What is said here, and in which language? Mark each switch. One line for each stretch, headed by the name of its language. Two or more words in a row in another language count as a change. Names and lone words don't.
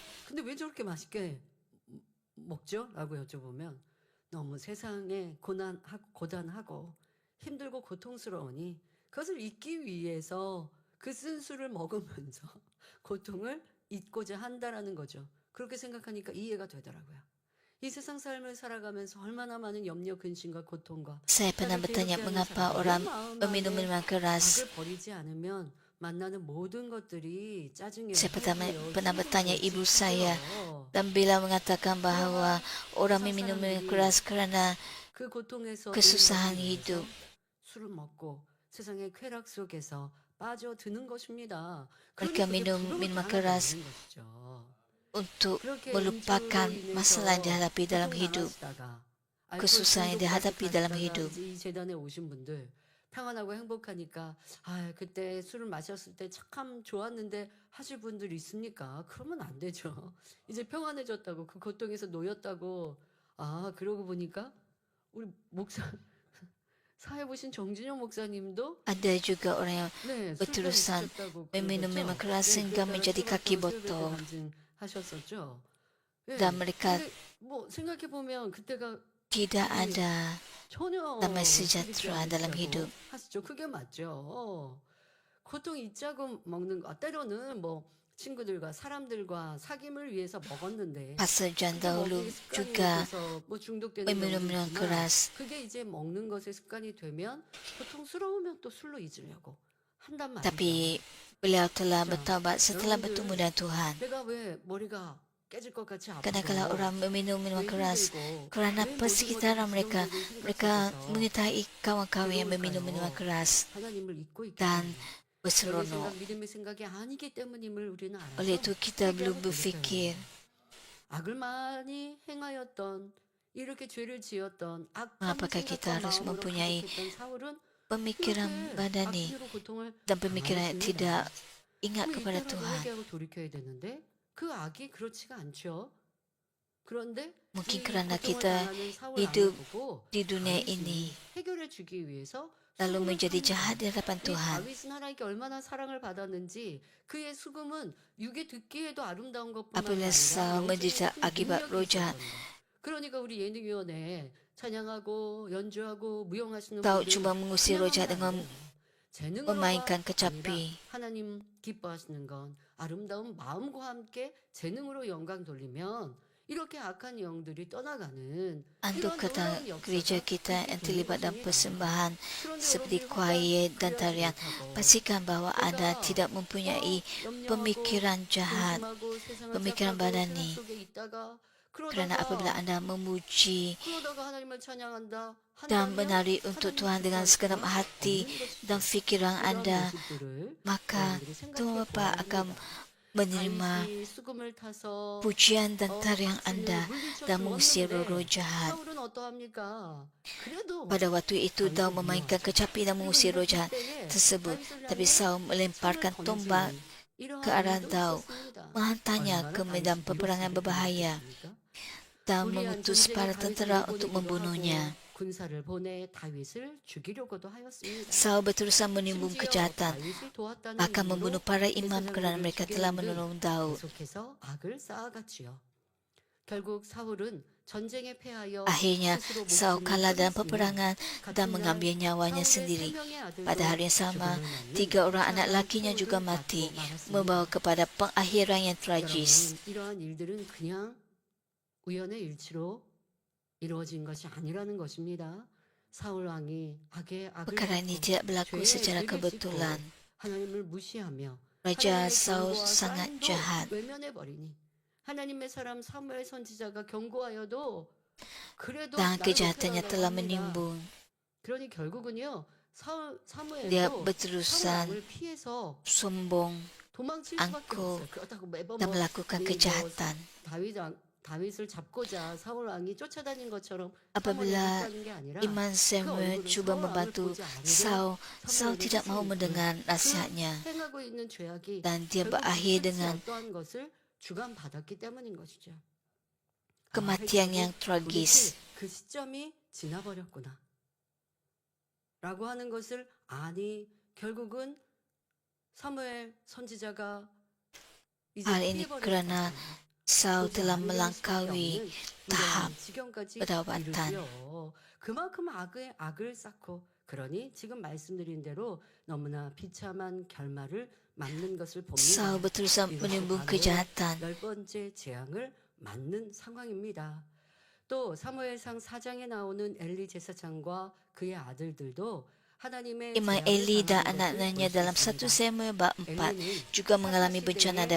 Korean: 근데 왜 저렇게 맛있게 먹죠? 라고 여쭤보면 너무 세상에 고단하고 힘들고 고통스러우니 그것을 잊기 위해서 그 쓴 술을 먹으면서 고통을 잊고자 한다라는 거죠. 그렇게 생각하니까 이해가 되더라고요. 이 세상 삶을 살아가면서 얼마나 많은 염려, 근심과 고통과
Malay: Saya pernah bertanya mengapa orang meminum minuman keras.
Korean: 악을 버리지 않으면 만나는 모든 것들이 짜증이
Malay: Saya pernah bertanya ibu saya dan beliau mengatakan bahawa orang meminum minuman keras kerana
Korean: 그 고통에서
Malay: kesusahan hidup.
Korean: 술을 먹고 세상의 쾌락 속에서 빠져드는 것입니다.
Malay: Mereka minum minuman keras untuk melupakan masalah yang dihadapi dalam hidup, kesusahan yang dihadapi dalam hidup.
Korean: 이 재단에 오신 분들 평안하고 행복하니까 그때 술을 마셨을 때 참 좋았는데 하실 분들 있습니까? 그러면 안 되죠. 이제 평안해졌다고 그 고통에서 놓였다고 그러고 보니까 우리 목사 사회 보신 정진영 목사님도
Malay: Ada juga orang yang
Korean: 네,
Malay: berterusan
Korean: 술까지 드셨다고
Malay: meminum
Korean: 그러셨죠?
Malay: minuman keras
Korean: 네,
Malay: sehingga
Korean: 그랬다가
Malay: menjadi kaki
Korean: 초등학교 수업에
Malay: botol.
Korean: 간증하셨었죠. 네,
Malay: Dan mereka
Korean: 근데 뭐 생각해 보면 그때가
Malay: tidak ada
Korean: 전혀
Malay: damai sejahtera dalam hidup.
Korean: 하시죠. 그게 맞죠. 고통 잊자고 먹는 거 때로는 뭐 친구들과 사람들과 사귐을 위해서 먹었는데
Malay: Pastor John
Korean: 그게
Malay: dahulu
Korean: 먹는 습관이
Malay: juga
Korean: 돼서 뭐 중독되는
Malay: meminum
Korean: 경우도
Malay: minuman
Korean: 있지만
Malay: keras.
Korean: 그게 이제 먹는 것의 습관이 되면 고통스러우면 또 술로 잊으려고 한단 말이죠.
Malay: Tapi beliau telah bertaubat setelah bertemu dengan Tuhan.
Korean: 내가 왜 머리가 깨질 것 같이
Malay: Kadang-kadang orang meminum minuman keras kerana
Korean: 왜
Malay: persekitaran
Korean: 모든
Malay: mereka,
Korean: 것이
Malay: mereka
Korean: 생각해서
Malay: mengetahui kawan-kawan yang meminum minuman keras
Korean: 하나님을 잊고 있기
Malay: dan
Korean: 때문에 너의
Malay: berseronok.
Korean: 생각, 믿음의 생각이 아니기 때문임을 우리는 알아서
Malay: Oleh itu kita belum
Korean: 회개하고
Malay: berfikir.
Korean: 돌이켜요. 악을 많이 행하였던 이렇게 죄를 지었던
Malay: Apakah kita harus mempunyai pemikiran badani dan pemikiran yang tidak ingat kepada Tuhan.
Korean: 회개하고 돌이켜야 되는데 그 악이 그렇지가 않죠. 그런데
Malay: Mungkin
Korean: 이
Malay: kerana
Korean: 고통을
Malay: kita
Korean: 당하는 사울
Malay: hidup
Korean: 왕을 보고
Malay: di dunia
Korean: 다윗이
Malay: ini
Korean: 해결해 주기 위해서
Malay: lalu
Korean: 수금을
Malay: menjadi
Korean: 팝니다.
Malay: jahat di hadapan
Korean: 이
Malay: Tuhan.
Korean: 다윗은 하나님께 얼마나 사랑을 받았는지 그의 수금은 육에 듣기에도 아름다운 것뿐만
Malay: Apabila
Korean: 아니라
Malay: Saul menderita akibat roh jahat,
Korean: 그러니까 우리 예능위원회 찬양하고 연주하고 무용하시는
Malay: Daud
Korean: 분들
Malay: cuba mengusir roh jahat dengan
Korean: 재능으로가
Malay: memainkan
Korean: 아니라
Malay: kecapi.
Korean: 하나님 기뻐하시는 건 아름다운 마음과 함께 재능으로 영광 돌리면 이렇게 악한 영들이 떠나가는
Malay: Untuk
Korean: 이런
Malay: kata
Korean: 놀라운
Malay: gereja
Korean: 역사가
Malay: kita yang
Korean: 있게
Malay: terlibat dalam
Korean: 되는 것입니다.
Malay: persembahan
Korean: 그런데
Malay: seperti
Korean: 여러분들
Malay: choir dan
Korean: 화가
Malay: tarian,
Korean: 못하고
Malay: pastikan bahawa anda
Korean: 내가
Malay: tidak mempunyai
Korean: 염려하고
Malay: pemikiran jahat,
Korean: 근심하고 세상을
Malay: pemikiran
Korean: 착각하고
Malay: badani.
Korean: 생각 속에 있다가
Malay: Kerana apabila
Korean: 그러다가
Malay: anda memuji
Korean: 하나님을 찬양한다
Malay: dan
Korean: 한다면
Malay: menari untuk
Korean: 하나님
Malay: Tuhan dengan segenap
Korean: 기뻐하실
Malay: hati
Korean: 수 없는
Malay: dan
Korean: 것이죠.
Malay: fikiran
Korean: 이런
Malay: anda,
Korean: 모습들을
Malay: maka
Korean: 여러분들이 생각해
Malay: Tuhan Bapa
Korean: 보아야
Malay: akan
Korean: 합니다.
Malay: menerima
Korean: 다윗이 수금을 타서
Malay: pujian dan tarian
Korean: 박진을
Malay: anda
Korean: 물리쳐
Malay: dan mengusir roh
Korean: 주었는데
Malay: jahat.
Korean: 사울은 어떠합니까? 그래도
Malay: Pada waktu itu Daud memainkan kecapi dan mengusir roh jahat tersebut. Tapi Saul melemparkan tombak ke arah Daud, menghantarnya ke medan peperangan berbahaya dan mengutus para tentera untuk membunuhnya.
Korean: 군사를 보내 다윗을 죽이려고도 하였습니다.
Malay: Saul berterusan menimbun
Korean: 심지어
Malay: kejahatan,
Korean: 다윗을 도왔다는
Malay: bahkan
Korean: 이유로
Malay: membunuh para imam
Korean: 블레셋
Malay: kerana
Korean: 사람들을
Malay: mereka telah
Korean: 죽였는데
Malay: menolong Daud.
Korean: 계속해서 악을 쌓아갔지요. 결국 사울은 전쟁에 패하여
Malay: Akhirnya
Korean: 스스로
Malay: Saul
Korean: 목숨을
Malay: kalah dalam
Korean: 끊었으며
Malay: peperangan dan mengambil nyawanya sendiri. Pada hari yang sama, 3 orang anak lakinya juga mati, membawa kepada pengakhiran yang tragis.
Korean: 이러한 일들은 그냥 우연의 일치로 이루어진 것이 아니라는 것입니다. 사울 왕이 악의 악을
Malay: Perkara ini
Korean: 받고
Malay: tidak berlaku
Korean: 죄의
Malay: secara
Korean: 죄를
Malay: kebetulan.
Korean: 짓고 하나님을 무시하며
Malay: Raja
Korean: 하나님의
Malay: Saul
Korean: 경고와
Malay: sangat
Korean: 사인도
Malay: jahat.
Korean: 외면해 버리니 하나님의 사람 사무엘 선지자가 경고하여도 그래도
Malay: Dan
Korean: 나를
Malay: kejahatannya
Korean: 높여달라고
Malay: telah
Korean: 합니다.
Malay: menimbun.
Korean: 그러니 결국은요
Malay: Dia
Korean: 사무엘도
Malay: berterusan
Korean: 사울 왕을 피해서
Malay: sombong
Korean: 도망칠 수밖에
Malay: angkuh
Korean: 없어요. 그렇다고 매번
Malay: dan melakukan
Korean: 이
Malay: kejahatan.
Korean: 다윗 다윗을 잡고자 사울 왕이 쫓아다닌 것처럼
Malay: Apabila
Korean: 사무엘을 쫓아다닌 게 아니라
Malay: Iman Samuel
Korean: 얼굴은
Malay: cuba
Korean: 사울 왕을
Malay: membantu
Korean: 보지 않으려
Malay: Saul, Saul
Korean: 사무엘에게
Malay: tidak mau
Korean: 쓰인
Malay: mendengar
Korean: 그
Malay: nasihatnya
Korean: 행하고 있는 죄악이
Malay: dan dia
Korean: 결국
Malay: berakhir
Korean: 끝이
Malay: dengan
Korean: 어떠한 것을 주관받았기 때문인 것이죠.
Malay: kematian yang
Korean: 결국
Malay: tragis.
Korean: 도대체 그 시점이 지나버렸구나. 라고 하는 것을 아니 결국은 사무엘 선지자가 이제
Malay: Hal ini kerana Saul telah melangkaui tahap pertobatan.
Korean: 그만큼 악을 쌓고 그러니 지금 말씀드린 대로 너무나 비참한 결말을 맞는 것을 봅니다.
Malay: Saul berusaha
Korean: 이것이
Malay: menimbun
Korean: 바로
Malay: kejahatan.
Korean: 10번째 재앙을 맞는 상황입니다. 또 사무엘상 4장에 나오는 엘리 제사장과 그의 아들들도 하나님의
Malay: Imam
Korean: 재앙을
Malay: Eli dan
Korean: 당하는 것을
Malay: anak-anaknya
Korean: 볼 수
Malay: dalam 1
Korean: 있습니다.
Malay: Samuel bab 4
Korean: 엘리는
Malay: juga mengalami
Korean: 사사
Malay: bencana
Korean: 시대에